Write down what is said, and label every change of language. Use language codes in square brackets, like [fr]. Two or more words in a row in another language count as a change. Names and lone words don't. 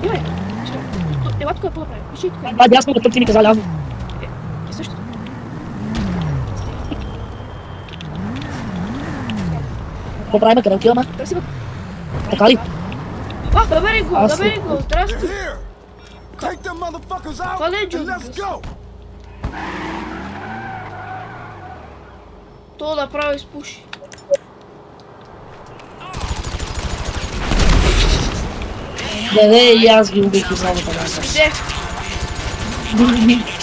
[bg] бе. Ела тук е по-напред. Виж, и тук е. Дясно, като ти ми каза ляво. Е също. Какво правим, къде отиваме? Търси го. Така ли? Намери го, здрасти. [en] Take them motherfuckers out [bg] Това не е and Джони let's Гъс. go. То направо изпуши. Не, и аз ги убих и само така. Иде.